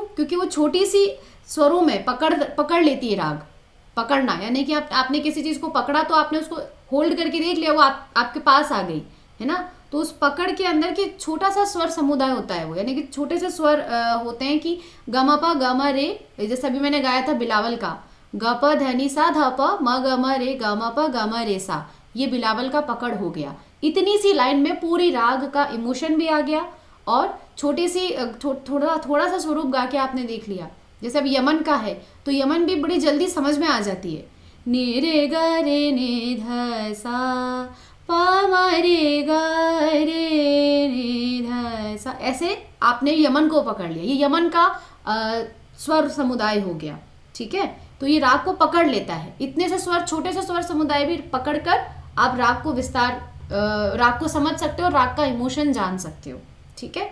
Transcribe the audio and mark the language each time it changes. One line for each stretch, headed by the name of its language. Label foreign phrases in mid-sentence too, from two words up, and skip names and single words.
Hindi: क्योंकि वो छोटी सी स्वरों में पकड़ लेती है राग। पकड़ना यानी कि आपने किसी चीज़ को पकड़ा तो आपने उसको होल्ड करके देख लिया, वो आपके पास आ गई, है ना। तो उस पकड़ के अंदर के छोटा सा स्वर समुदाय होता है वो, यानी कि छोटे से स्वर होते हैं कि गमा पा गमा रे, जैसे अभी मैंने गाया था बिलावल का, ग प धनी सा ध प म ग म रे ग म प ग म रे सा, ये बिलावल का पकड़ हो गया। इतनी सी लाइन में पूरी राग का इमोशन भी आ गया और छोटी सी थोड़ा सा स्वरूप गा के आपने देख लिया। जैसे अब यमन का है तो यमन भी बड़ी जल्दी समझ में आ जाती है। नी रे ग रे ने ध सा पा मा रे ग रे ने ध सा, ऐसे आपने यमन को पकड़ लिया। ये यमन का स्वर समुदाय हो गया, ठीक है। तो ये राग को पकड़ लेता है। इतने से स्वर, छोटे से स्वर समुदाय भी पकड़कर आप राग को राग को समझ सकते हो, राग का इमोशन जान सकते हो, ठीक है।